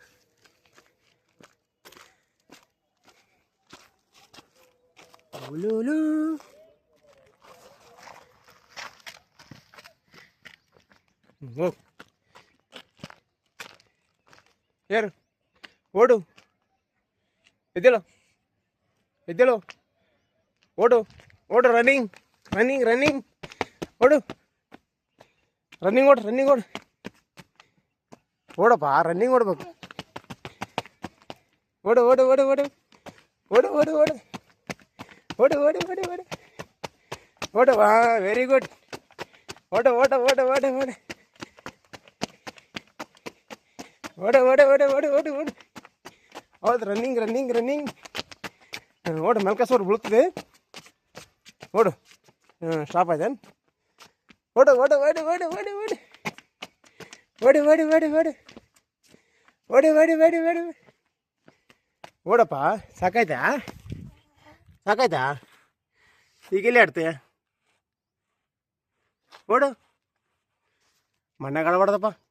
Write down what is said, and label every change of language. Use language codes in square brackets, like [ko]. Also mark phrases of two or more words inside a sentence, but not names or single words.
[kn] ಉಲುಲು ಹೋಗ್ ಯಾರು ಓಡು, ಎದ್ದೇಳು ಎದ್ದೇಳು, ಓಡು ಓಡು, [en] running running running, [kn] ಓಡು ರನ್ನಿಂಗ್ ಓಡು ರನ್ನಿಂಗ್ ಓಡು, ಓಡಪ್ಪ ರನ್ನಿಂಗ್ ಓಡ್ಬೇಕು. ಓಡು ಓಡು ಓಡು ಓಡು ಓಡು ಓಡು ಓಡು ಓಡು ಓಡು ಓಡು ಓಡು ಓಡು. [en] wow very good. [kn] ಓಡು ಓಡು ಓಡು ಓಡು ಓಡು ಓಡು ಓಡು ಓಡು ಓಡು ಓಡು ಓಡು. [en] ಹೌದು running running running. [kn] ಓಡು ಮೆಲ್ಕಸೋರು ಬೀಳ್ತದೆ. ಓಡು ಸ್ಟಾಪ್ ಆಯ್ತೇನು? ಓಡು ಓಡು ಓಡು ಓಡು ಓಡು ಓಡು ಓಡಿ ಓಡಿ ಓಡಿ ಓಡಿ ಓಡಿ ಓಡಿ ಓಡಿ ಓಡಿ ಓಡಪ್ಪ. ಸಾಕಾಯ್ತಾ ಸಾಕಾಯ್ತಾ? ಈಗ ಎಲ್ಲಿ ಆಡ್ತೀಯ? ಓಡು, ಮಣ್ಣಾಗ ಆಡಬಾರ್ದಪ್ಪ.